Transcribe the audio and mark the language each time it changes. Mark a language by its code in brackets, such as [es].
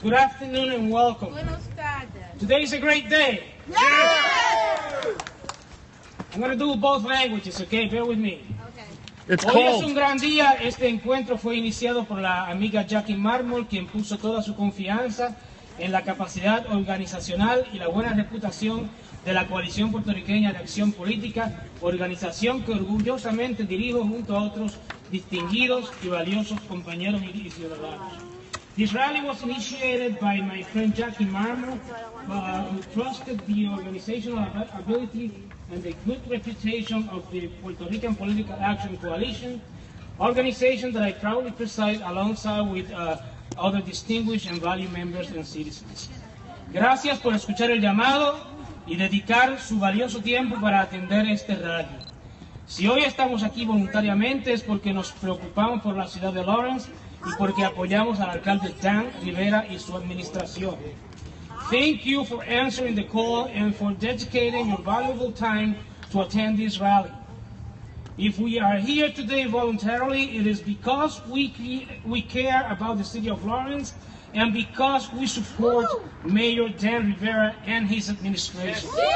[en] Good afternoon and welcome. [es] Buenas tardes. [en] Today is a great day. Yeah! I'm going to do both languages, okay? Bear with me. Okay. [es] Hoy es un gran día. Este encuentro fue iniciado por la amiga Jackie Marmol, quien puso toda su confianza en la capacidad organizacional y la buena reputación de la Coalición Puertorriqueña de Acción Política, organización que orgullosamente dirijo junto a otros distinguidos y valiosos compañeros y ciudadanos. [en] This rally was initiated by my friend Jackie Marmol, who trusted the organizational ability and the good reputation of the Puerto Rican Political Action Coalition, organization that I proudly preside alongside with other distinguished and valued members and citizens. [es] Gracias por escuchar el llamado y dedicar su valioso tiempo para atender este rally. Si hoy estamos aquí voluntariamente es porque nos preocupamos por la ciudad de Lawrence y porque apoyamos al alcalde Dan Rivera y su administración. [en] Thank you for answering the call and for dedicating your valuable time to attend this rally. If we are here today voluntarily, it is because we care about the city of Lawrence and because we support Mayor Dan Rivera and his administration.